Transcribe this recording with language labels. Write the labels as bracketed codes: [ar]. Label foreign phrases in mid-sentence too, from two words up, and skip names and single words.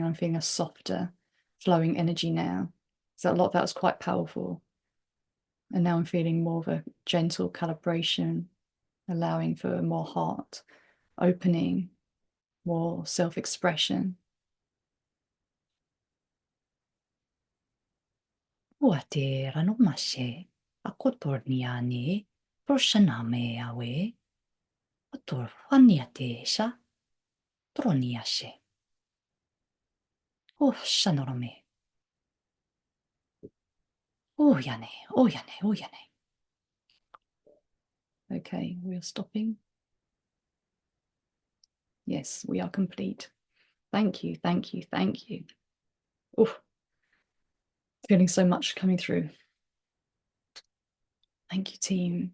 [en] I'm feeling a softer flowing energy now. So a lot of that was quite powerful. And now I'm feeling more of a gentle calibration, allowing for more heart opening, more self-expression. Ua te ranomashe, ako torniane, proshaname awe, ator whaniate sha, troniashe. Oh, shanorome. Oh, yane, oh, yane, oh, yane. Okay, we're stopping. Yes, we are complete. Thank you, thank you, thank you. Oh, feeling so much coming through. Thank you, team.